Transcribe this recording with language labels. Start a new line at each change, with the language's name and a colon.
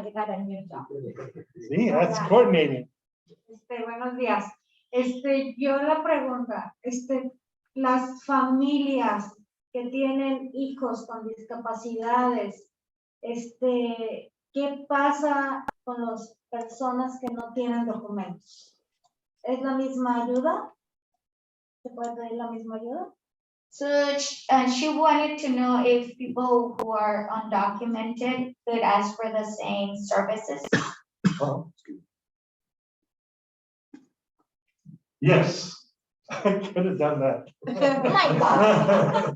English: See, that's coordinating.
Spanish: buenos días. Yo la pregunta, las familias que tienen hijos con discapacidades, ¿qué pasa con las personas que no tienen documentos? ¿Es la misma ayuda? ¿Se puede pedir la misma ayuda?
English: So she wanted to know if people who are undocumented could ask for the same services. Oh, yes, I could have done that. Oh my God.